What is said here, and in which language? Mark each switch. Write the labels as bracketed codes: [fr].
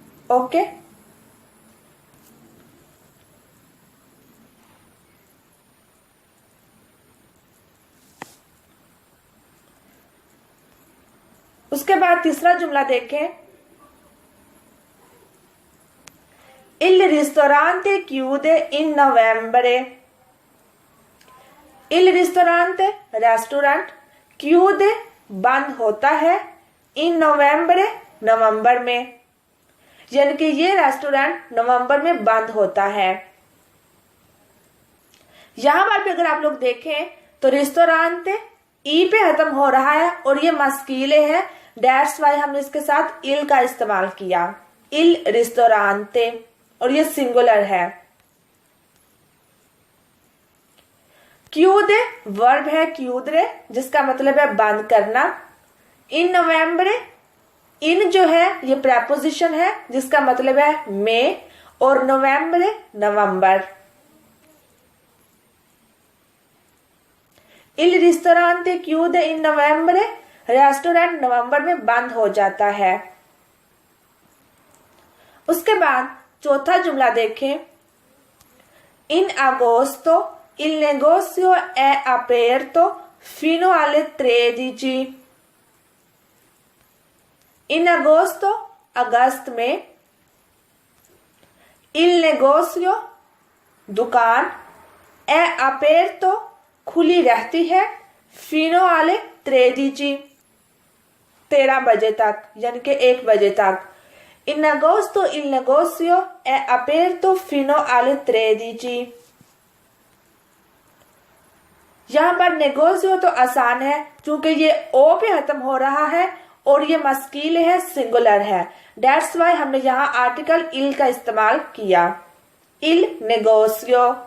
[hi] Okay, उसके बाद तीसरा जुमला देखें। [it] Il ristorante chiude in novembre। Il ristorante [hi] restaurant, chiude बंद होता है, [it] in novembre [hi] नवंबर में, यानी कि ये रेस्टोरेंट नवंबर में बंद होता है। यहां पर भी अगर आप लोग देखें तो रेस्टोरेंट ई पे खत्म हो रहा है और ये मस्कीले है, दैट्स वाई हमने इसके साथ इल का इस्तेमाल किया, [it] इल रिस्टोरांते, [hi] और ये सिंगुलर है। क्यूदे वर्ब है क्यूदरे, जिसका मतलब है बंद करना। इन नवंबर, इन जो है ये प्रेपोजिशन है जिसका मतलब है में, और नवंबर नवंबर। [it] इल रिस्टोरांते क्यूदे इन नवंबर, [hi] रेस्टोरेंट नवंबर में बंद हो जाता है। उसके बाद चौथा जुमला देखें। [it] इन agosto il negozio è aperto fino alle 13। इन agosto [hi] अगस्त में, [it] il negozio [hi] दुकान, [it] è aperto [hi] खुली रहती है, [it] fino alle 13 [hi] 13 बजे तक, यानी कि 1 बजे तक। [it] In agosto il negozio è aperto fino alle 13। [hi] यहाँ पर नेगोशियो तो आसान है क्योंकि ये ओ पे खत्म हो रहा है और ये मस्कील है, सिंगुलर है, दैट्स वाई हमने यहाँ आर्टिकल इल का इस्तेमाल किया, [it] इल नेगोशियो।